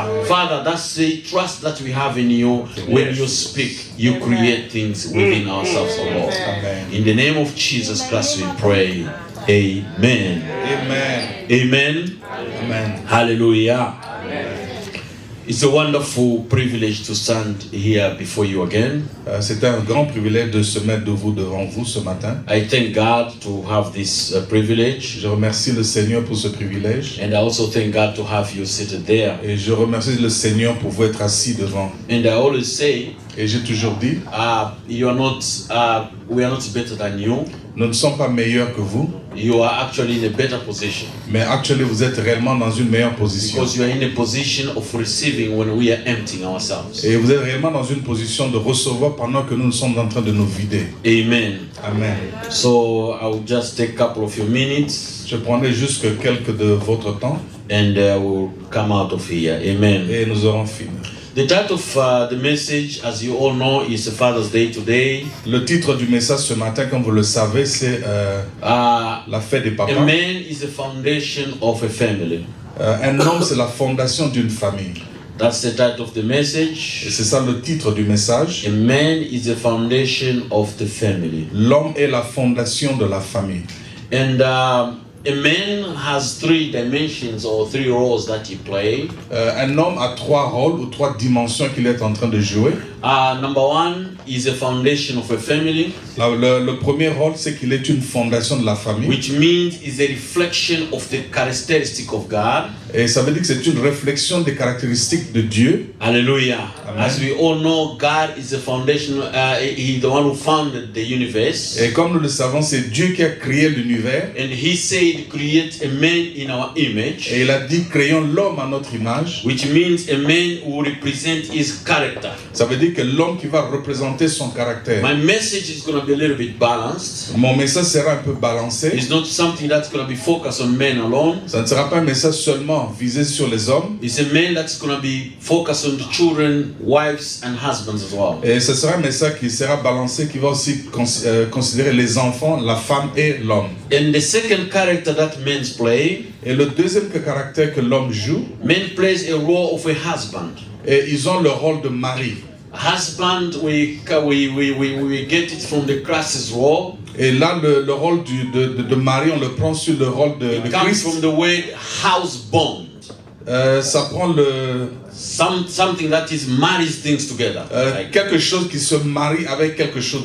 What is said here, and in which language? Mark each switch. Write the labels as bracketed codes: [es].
[en] Father, that's the trust that we have in you. When you speak, you create things within ourselves, oh Lord. In the name of Jesus Christ we pray. Amen. Amen. Amen. Amen. Hallelujah. It's a wonderful privilege to stand here before you again. [fr] C'est un grand privilège de se mettre devant vous ce matin. [en] I thank God to have this privilege. [fr] Je remercie le Seigneur pour ce privilège. [en] And I also thank God to have you seated there. [fr] Et je remercie le Seigneur pour vous être assis devant. [en] And I always say, [fr] Et j'ai toujours dit, [en] we are not better than you. [fr] nous ne sommes pas meilleurs que vous, [en] You are actually in a better position. [fr] mais actuellement vous êtes réellement dans une meilleure position. [en] Because you are in a position of receiving when we are emptying ourselves. [fr] Et vous êtes réellement dans une position de recevoir pendant que nous sommes en train de nous vider. [en] Amen. Amen. So I will just take a couple of your minutes [fr] Je prendrai juste quelques de votre temps [en] and we'll come out of here. Amen. [fr] et nous aurons fini. [en] The title of the message, as you all know, is Father's Day today. [fr] Le titre du message ce matin, comme vous le savez, c'est la fête des papas. [en] A man is the foundation of a family. [fr] Un homme, c'est la fondation d'une famille. [en] That's the title of the message. [fr] Et c'est ça le titre du message. [en] A man is the foundation of the family. [fr] L'homme est la fondation de la famille. [en] And a man has three dimensions or three roles that he plays. [fr] Un homme a trois rôles ou trois dimensions qu'il est en train de jouer. [en] Number one is a foundation of a family. [fr] Le premier rôle, c'est qu'il est une fondation de la famille. [en] Which means is a reflection of the characteristic of God. [fr] Et ça veut dire que c'est une réflexion des caractéristiques de Dieu. [en] Hallelujah. Amen. As we all know, God is the foundation. He's the one who founded the universe. [fr] Et comme nous le savons, c'est Dieu qui a créé l'univers. [en] And He said, "Create a man in our image." [fr] Et il a dit, créons l'homme à notre image. [en] Which means a man who represents his character. [fr] Ça veut dire que l'homme qui va représenter son caractère. [en] My message is going to be a little bit balanced. [fr] Mon message sera un peu balancé. [en] It's not something that's going to be focused on men alone. [fr] Ça ne sera pas un message seulement visé sur les hommes. [en] It's a man that's going to be focused on the children, wives, and husbands as well. [fr] Et ce sera un message qui sera balancé, qui va aussi considérer les enfants, la femme et l'homme. [en] And the second character that men play, [fr] Et le deuxième caractère que l'homme joue, [en] men plays a role of a husband. [fr] et ils ont le rôle de mari. [en] Husband, we get it from the Christ's role. [fr] Et là, le rôle de mari, on le prend sur le rôle de [en] It comes [fr] Christ. [en] from the word house bond. [fr] Ça prend [en] Something that is marries things together. Like, [fr] quelque chose qui se marie avec quelque chose